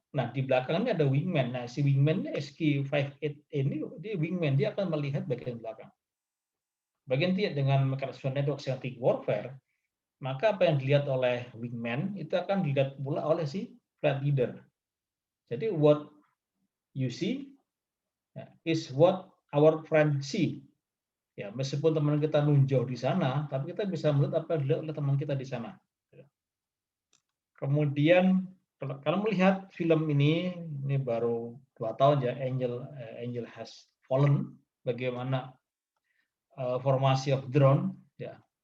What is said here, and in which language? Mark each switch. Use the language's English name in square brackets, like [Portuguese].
[Indonesian] Nah, di belakangnya ada wingman. Nah, si wingman SQ-58 ini dia wingman, dia akan melihat bagian belakang. Bagian dia dengan mekanisme network synthetic warfare, maka apa yang dilihat oleh wingman itu akan dilihat pula oleh si flight leader. [English] Jadi what you see is what our friend see. [Indonesian] Ya, meskipun teman kita nunjuk di sana, tapi kita bisa melihat apa yang dilihat oleh teman kita di sana. Kemudian kalau melihat film ini baru 2 tahun, ya, Angel Has Fallen, bagaimana formasi of drone, ya,